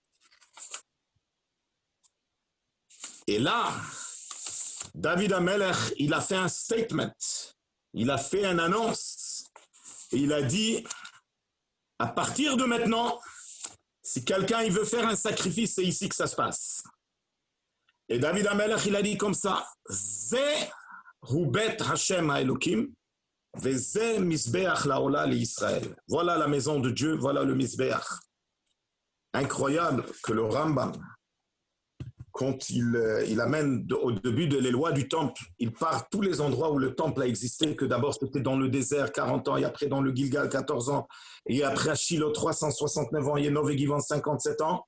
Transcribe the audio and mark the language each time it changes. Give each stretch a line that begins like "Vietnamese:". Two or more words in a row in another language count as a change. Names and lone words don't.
French: Et là, David Hamelech, il a fait un statement, il a fait une annonce, et il a dit, à partir de maintenant, si quelqu'un il veut faire un sacrifice, c'est ici que ça se passe. Et David Hamelech, il a dit comme ça,
Hebrew: זה הוא בית השם האלוקים וזה מזבח לעולה לישראל.
French: Voilà la maison de Dieu, voilà le misbeach. Incroyable que le Rambam, quand il amène au début de les lois du temple, il part tous les endroits où le temple a existé, que d'abord c'était dans le désert 40 ans, et après dans le Gilgal 14 ans, et après à Shiloh 369 ans, et Nov et Givon 57 ans.